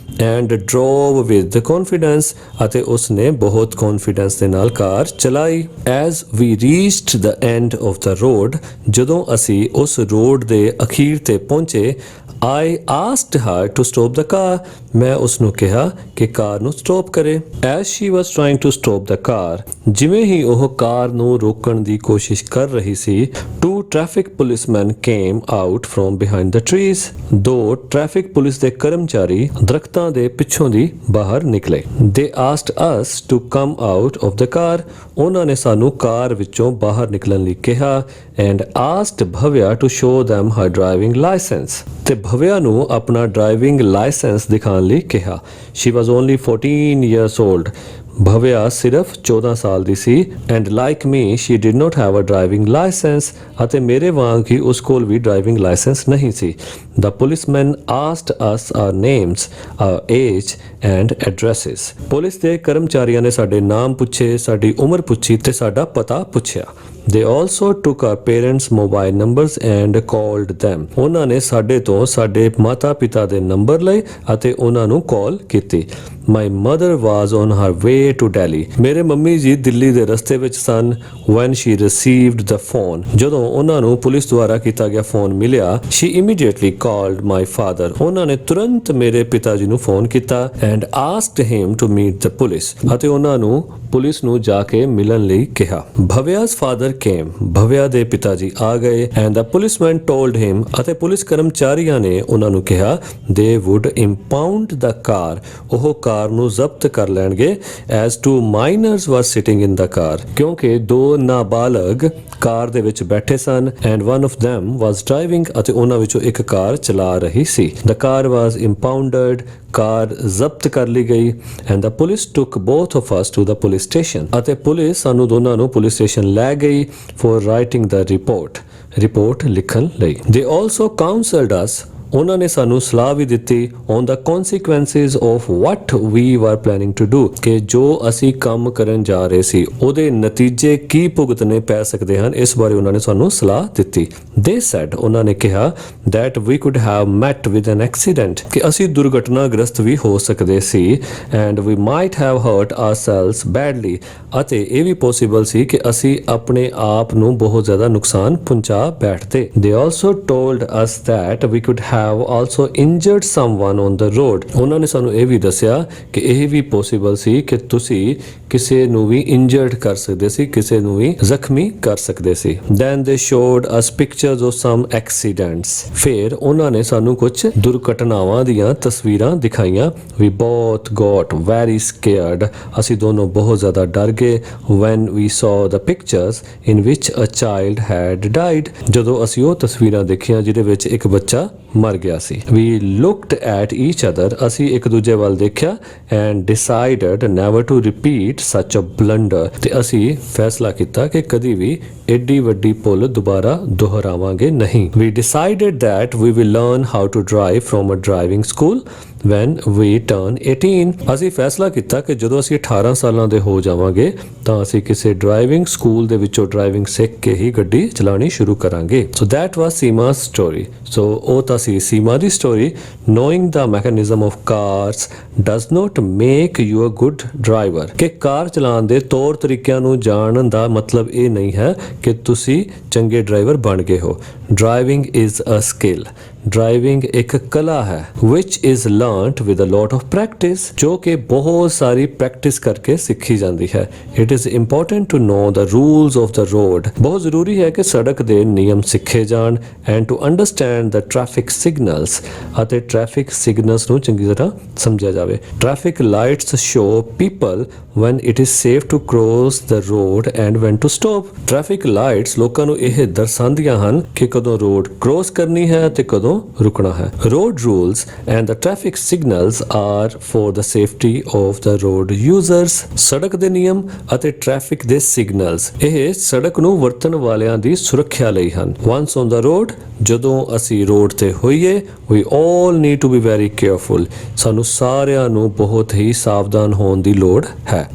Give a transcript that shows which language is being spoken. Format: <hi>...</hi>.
<en>And drove with confidence.</en> <pa>ਅਤੇ ਉਸਨੇ ਬਹੁਤ ਕੌਨਫੀਡੈਂਸ ਦੇ ਨਾਲ ਕਾਰ ਚਲਾਈ।</pa> <en>As we reached the end of the road.</en> <pa>ਜਦੋਂ ਅਸੀਂ ਉਸ ਰੋਡ ਦੇ ਅਖੀਰ ਤੇ ਪਹੁੰਚੇ</pa> <en>I asked her to stop the car.</en> <pa>ਮੈਂ ਉਸ ਨੂੰ ਕਿਹਾ ਕਿ ਕਾਰ ਨੂੰ ਸਟਾਪ ਕਰੇ।</pa> <en>As she was trying to stop the car,</en> <pa>ਜਿਵੇਂ ਹੀ ਉਹ ਕਾਰ ਨੂੰ ਰੋਕਣ ਦੀ ਕੋਸ਼ਿਸ਼ ਕਰ ਰਹੀ ਸੀ,</pa> <en>two traffic policemen came out from behind the trees.</en> <pa>ਦੋ ਟ੍ਰੈਫਿਕ ਪੁਲਿਸ ਦੇ ਕਰਮਚਾਰੀ ਦਰਖਤਾਂ ਦੇ ਪਿੱਛੋਂ ਦੀ ਬਾਹਰ ਨਿਕਲੇ।</pa> <en>They asked us to come out of the car.</en> <pa>ਉਹਨਾਂ ਨੇ ਸਾਨੂੰ ਕਾਰ ਵਿੱਚੋਂ ਬਾਹਰ ਨਿਕਲਣ ਲਈ ਕਿਹਾ।</pa> <en>And asked Bhavya to show them her driving license.</en> <pa>ਤੇ ਭਵਿਆ ਨੂੰ ਆਪਣਾ ਡਰਾਈਵਿੰਗ ਲਾਇਸੈਂਸ ਦਿਖਾਉਣ ਲਈ ਕਿਹਾ।</pa> <en>She was only 14 years old.</en> <pa>Bhavya ਸਿਰਫ 14 ਸਾਲ ਦੀ ਸੀ।</pa> <en>And like me she did not have a driving licence.</en> <pa>ਅਤੇ ਮੇਰੇ ਵਾਂਗ ਹੀ ਉਸ ਕੋਲ ਵੀ ਡਰਾਈਵਿੰਗ ਲਾਇਸੈਂਸ ਨਹੀਂ ਸੀ।</pa> <en>The policeman asked us our names, our age and addresses.</en> <pa>Police ਦੇ ਕਰਮਚਾਰੀਆਂ ਨੇ ਸਾਡੇ ਨਾਮ ਪੁੱਛੇ, ਸਾਡੀ ਉਮਰ ਪੁੱਛੀ ਤੇ ਸਾਡਾ ਪਤਾ ਪੁੱਛਿਆ।</pa> <en>They also took our parents' mobile numbers and called them.</en> <pa>ਉਹਨਾਂ ਨੇ ਸਾਡੇ ਤੋਂ ਸਾਡੇ ਮਾਤਾ-ਪਿਤਾ ਦੇ ਨੰਬਰ ਲਏ ਅਤੇ ਉਹਨਾਂ ਨੂੰ ਕਾਲ ਕੀਤੀ।</pa> <en>My mother was on her way to Delhi.</en> <pa>ਮੇਰੇ ਮੰਮੀ ਜੀ ਦਿੱਲੀ ਦੇ ਰਸਤੇ ਵਿੱਚ ਸਨ</pa> <en>when she received the phone.</en> <pa>ਜਦੋਂ ਉਹਨਾਂ ਨੂੰ ਪੁਲਿਸ ਦੁਆਰਾ ਕੀਤਾ ਗਿਆ ਫੋਨ ਮਿਲਿਆ,</pa> <en>she immediately called my father.</en> <pa>ਉਹਨਾਂ ਨੇ ਤੁਰੰਤ ਮੇਰੇ ਪਿਤਾ ਜੀ ਨੂੰ ਫੋਨ ਕੀਤਾ</pa> <en>and asked him to meet the police.</en> <pa>ਅਤੇ ਉਹਨਾਂ ਨੂੰ ਪੁਲਿਸ ਨੂੰ ਜਾ ਕੇ ਮਿਲਣ ਲਈ ਕਿਹਾ।</pa> <en>Bhavya's father came.</en> <pa>ਭਵਿਆ ਦੇ ਪਿਤਾ ਜੀ ਆ ਗਏ</pa> <en>and the policeman told him.</en> <pa>ਅਤੇ ਪੁਲਿਸ ਕਰਮਚਾਰੀਆਂ ਨੇ ਉਹਨਾਂ ਨੂੰ ਕਿਹਾ</pa> <en>they would impound the car.</en> <pa>ਉਹ ਕਾਰ ਨੂੰ ਜ਼ਬਤ ਕਰ ਲੈਣਗੇ</pa> <en>as two minors were sitting in the car.</en> <pa>ਕਿਉਂਕਿ ਦੋ ਨਾਬਾਲਗ ਕਾਰ ਦੇ ਵਿੱਚ ਬੈਠੇ ਸਨ</pa> <en>and one of them was driving.</en> <pa>ਅਤੇ ਉਹਨਾਂ ਵਿੱਚੋਂ ਇੱਕ ਕਾਰ ਚਲਾ ਰਹੀ ਸੀ।</pa> <en>The car was impounded.</en> <pa>ਕਾਰ ਜ਼ਬਤ ਕਰ ਲਈ ਗਈ</pa> <en>and the police took both of us to the police station.</en> <pa>ਅਤੇ ਪੁਲਿਸ ਸਾਨੂੰ ਦੋਨਾਂ ਨੂੰ ਪੁਲਿਸ ਸਟੇਸ਼ਨ ਲੈ ਗਈ</pa> <en>for writing the report.</en> <pa>Report ਲਿਖਣ ਲਈ।</pa> <en>They also counseled us.</en> <pa>ਉਹਨਾਂ ਨੇ ਸਾਨੂੰ ਸਲਾਹ ਵੀ ਦਿੱਤੀ</pa> <en>on the consequences of what we were planning to do.</en> <pa>ਕਿ ਜੋ ਅਸੀਂ ਕੰਮ ਕਰਨ ਜਾ ਰਹੇ ਸੀ ਉਹਦੇ ਨਤੀਜੇ ਕੀ ਭੁਗਤਣੇ ਪੈ ਸਕਦੇ ਹਨ, ਇਸ ਬਾਰੇ ਉਹਨਾਂ ਨੇ ਸਾਨੂੰ ਸਲਾਹ ਦਿੱਤੀ।</pa> <en>They said.</en> <pa>ਉਹਨਾਂ ਨੇ ਕਿਹਾ</pa> <en>that we could have met with an accident.</en> <pa>ਕਿ ਅਸੀਂ ਦੁਰਘਟਨਾਗ੍ਰਸਤ ਵੀ ਹੋ ਸਕਦੇ ਸੀ</pa> <en>and we might have hurt ourselves badly.</en> <pa>ਅਤੇ ਇਹ ਵੀ ਪੋਸੀਬਲ ਸੀ ਕਿ ਅਸੀਂ ਆਪਣੇ ਆਪ ਨੂੰ ਬਹੁਤ ਜ਼ਿਆਦਾ ਨੁਕਸਾਨ ਪਹੁੰਚਾ ਬੈਠਦੇ।</pa> <en>They also told us that we could have also injured someone on the road.</en> <pa>ਉਹਨਾਂ ਨੇ ਸਾਨੂੰ ਇਹ ਵੀ ਦੱਸਿਆ ਕਿ ਇਹ ਵੀ ਪੋਸੀਬਲ ਸੀ ਕਿ ਤੁਸੀਂ ਕਿਸੇ ਨੂੰ ਵੀ ਇੰਜਰਡ ਕਰ ਸਕਦੇ ਸੀ, ਕਿਸੇ ਨੂੰ ਵੀ ਜ਼ਖਮੀ ਕਰ ਸਕਦੇ ਸੀ।</pa> <en>Then they showed us pictures of some accidents.</en> <pa>ਫਿਰ ਉਹਨਾਂ ਨੇ ਸਾਨੂੰ ਕੁਝ ਦੁਰਘਟਨਾਵਾਂ ਦੀਆਂ ਤਸਵੀਰਾਂ ਦਿਖਾਈਆਂ।</pa> <en>We both got very scared.</en> <pa>ਅਸੀਂ ਦੋਨੋਂ ਬਹੁਤ ਜ਼ਿਆਦਾ ਡਰ ਗਏ</pa> <en>when we saw the pictures in which a child had died.</en> <pa>ਜਦੋਂ ਅਸੀਂ ਉਹ ਤਸਵੀਰਾਂ ਦੇਖੀਆਂ ਜਿਹਦੇ ਵਿੱਚ ਇੱਕ ਬੱਚਾ ਮਰ ਗਿਆ ਸੀ।</pa> <en>We looked at each other.</en> <pa>ਅਸੀਂ ਇੱਕ ਦੂਜੇ ਵੱਲ ਦੇਖਿਆ</pa> <en>and decided never to repeat such a blunder.</en> <pa>ਤੇ ਅਸੀਂ ਫੈਸਲਾ ਕੀਤਾ ਕਿ ਕਦੀ ਵੀ ਏਡੀ ਵੱਡੀ ਭੁੱਲ ਦੁਬਾਰਾ ਦੁਹਰਾਵਾਂਗੇ ਨਹੀਂ।</pa> <en>We decided that we will learn how to drive from a driving school when we turn 18.</en> <pa>ਅਸੀਂ ਫੈਸਲਾ ਕੀਤਾ ਕਿ ਜਦੋਂ ਅਸੀਂ 18 ਸਾਲਾਂ ਦੇ ਹੋ ਜਾਵਾਂਗੇ ਤਾਂ ਅਸੀਂ ਕਿਸੇ ਡਰਾਈਵਿੰਗ ਸਕੂਲ ਦੇ ਵਿੱਚੋਂ ਡਰਾਈਵਿੰਗ ਸਿੱਖ ਕੇ ਹੀ ਗੱਡੀ ਚਲਾਉਣੀ ਸ਼ੁਰੂ ਕਰਾਂਗੇ।</pa> <en>So that was Seema's story. So</en> <pa>ਉਹ ਤਾਂ ਸੀ ਸੀਮਾ ਦੀ story,</pa> <en>knowing the mechanism of cars does not make you a good driver,</en> <pa>ਕਿ ਕਾਰ ਚਲਾਉਣ ਦੇ ਤੌਰ ਤਰੀਕਿਆਂ ਨੂੰ ਜਾਣਨ ਦਾ ਮਤਲਬ ਇਹ ਨਹੀਂ ਹੈ ਕਿ ਤੁਸੀਂ ਚੰਗੇ ਡਰਾਈਵਰ ਬਣ ਗਏ ਹੋ।</pa> <en>driving is a skill,</en> <pa>driving ਇੱਕ ਕਲਾ ਹੈ</pa> <en>which is learnt with a lot of practice,</en> <pa>ਜੋ ਕਿ ਬਹੁਤ ਸਾਰੀ ਪ੍ਰੈਕਟਿਸ ਕਰਕੇ ਸਿੱਖੀ ਜਾਂਦੀ ਹੈ।</pa> <en>it is important to know the rules of the road,</en> <pa>ਬਹੁਤ ਜ਼ਰੂਰੀ ਹੈ ਕਿ ਸੜਕ ਦੇ ਨਿਯਮ ਸਿੱਖੇ ਜਾਣ,</pa> <en>and to understand the traffic signals,</en> <pa>ਅਤੇ ਟ੍ਰੈਫਿਕ ਸਿਗਨਲਸ ਨੂੰ ਚੰਗੀ ਤਰ੍ਹਾਂ ਸਮਝਿਆ ਜਾਵੇ।</pa> <en>traffic lights show people when it is safe to cross the road and when to stop, traffic lights</en> <pa>ਲੋਕਾਂ ਨੂੰ ਇਹ ਦਰਸਾਉਂਦੀਆਂ ਹਨ ਕਿ ਕਦੋਂ ਰੋਡ ਕ੍ਰੋਸ ਕਰਨੀ ਹੈ ਤੇ ਕਦੋਂ ਰੁਕਣਾ ਹੈ।</pa> <en>road rules and the traffic signals are for the safety of the road users,</en> <pa>ਸੜਕ ਦੇ ਨਿਯਮ ਅਤੇ ਟ੍ਰੈਫਿਕ ਦੇ ਸਿਗਨਲਸ ਇਹ ਸੜਕ ਨੂੰ ਵਰਤਣ ਵਾਲਿਆਂ ਦੀ ਸੁਰੱਖਿਆ ਲਈ ਹਨ।</pa> <en>once on the road,</en> <pa>ਜਦੋਂ ਅਸੀਂ ਰੋਡ ਤੇ ਹੋਈਏ,</pa> <en>we all need to be very careful,</en> <pa>ਸਾਨੂੰ ਸਾਰਿਆਂ ਨੂੰ ਬਹੁਤ ਹੀ ਸਾਵਧਾਨ ਹੋਣ ਦੀ ਲੋੜ ਹੈ।</pa>